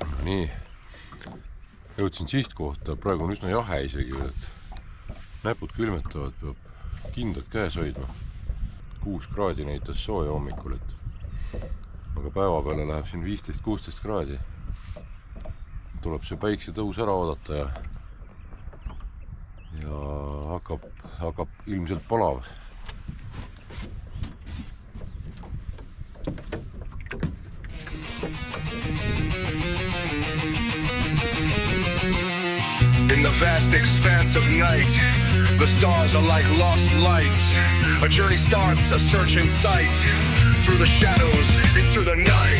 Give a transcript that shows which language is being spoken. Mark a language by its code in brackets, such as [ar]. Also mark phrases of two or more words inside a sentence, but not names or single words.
[et] nii, jõudsin sihtkohta, praegu on üsna jahe isegi, et näpud külmetavad, peab kindlad käes hoidma. 6 kraadi näitas sooja hommikul, aga päeva peale läheb siin 15-16 kraadi. Tuleb see päiksetõus ära oodata ja hakkab ilmselt palav. [en] In the vast expanse of night, the stars are like lost lights. A journey starts, a search in sight, through the shadows, into the night.